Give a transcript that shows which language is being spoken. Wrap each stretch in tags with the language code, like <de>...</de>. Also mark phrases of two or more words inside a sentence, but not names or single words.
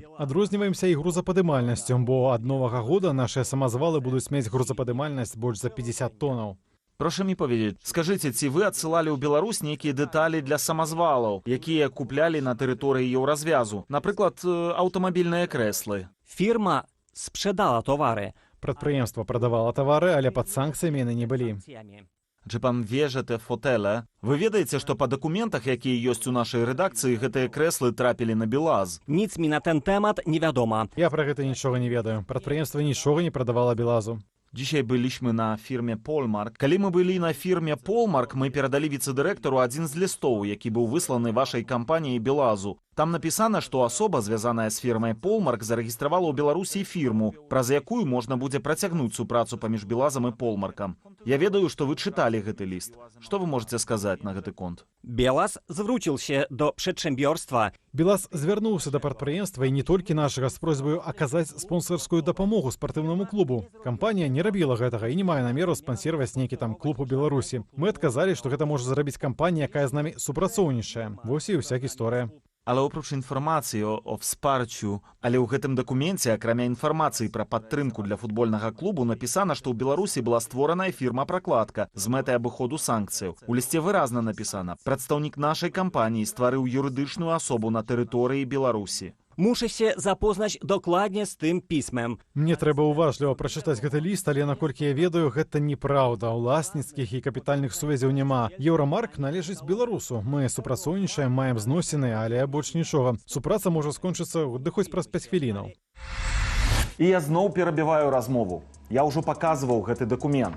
<be>Адрозніваемся і грузападымальнасцю, бо ад новага года нашыя самазвалы будуць мець грузападымальнасць больш за 50 тонаў. Прошу мне паведзіць, скажыце, ці вы адсылалі ў Беларусь нейкія дэталі для самазвалаў, якія куплялі на тэрыторыі Еўразвязу? Напрыклад, аўтамабільныя крэслы.</be> <pl>Firma sprzedała towary.</pl> <be>Прадпрыемства прадавала тавары, але пад санкцыямі яны не былі.</be> <pl>Czy pan wie, że te fotele...</pl> <be>Вы ведаеце, што па дакументах, якія ёсць у нашай рэдакцыі, гэтыя крэслы трапілі на Белаз?</be> <pl>Nic mi na ten temat nie wiadomo.</pl> <be>Я пра гэта нічога не ведаю. Прадпрыемства нічога не прадавала Белазу.</be> <pl>Dzisiaj byliśmy na firmie Polmark.</pl> <be>Калі мы былі на фірме Polmark, мы перадалі віцэ-дырэктару адзін з лістоў, які быў высланы вашай кампаніяй Белазу. Там напісана, што асоба, звязаная з фірмай Polmark, зарэгістравала ў Беларусі фірму, праз якую можна будзе працягнуць супрацу паміж Белазам і Polmarkам. Я ведаю, што вы чыталі гэты ліст. Што вы можете сказаць на гэты конт? Белаз</be> <pl>zwrócił się do przedsiębiorstwa.</pl> <be>Белаз звярнуўся да прадпрыемства і не толькі нашага з просьбаю аказаць спонсарскую дапамогу спартыўнаму клубу. Кампанія не рабіла гэтага і не мае намеру спансіраваць нейкі там клуб у Беларусі. Мы адказалі, што гэта можа зрабіць кампанія, якая з намі супрацоўнічае. Вось і ўся гісторыя. Але</be> <pl>oprócz informacji o wsparciu,</pl> <be>але ў гэтым дакуменце, акрамя інфармацыі пра падтрымку для футбольнага клубу, напісана, што ў Беларусі была створаная фірма-пракладка з мэтай абыходу санкцыяў. У лісце выразна напісана: прадстаўнік нашай кампаніі стварыў юрыдычную асобу на тэрыторыі Беларусі.</be> <pl>Muszę się zapoznać dokładnie z tym pismem.</pl> <be>Мне трэба уважліва прачытаць гэты ліст, але наколькі я ведаю, гэта неправда. Уласніцкіх і капітальных сувязяў няма. Еўрамарк належыць беларусу. Мы супрацоўнічаем, маем зносіны, але больш нічога. Супраца можа скончыцца ды хоць праз 5 хвілінаў. І я зноў перабіваю размову. Я ўжо паказваў гэты дакумент.</be>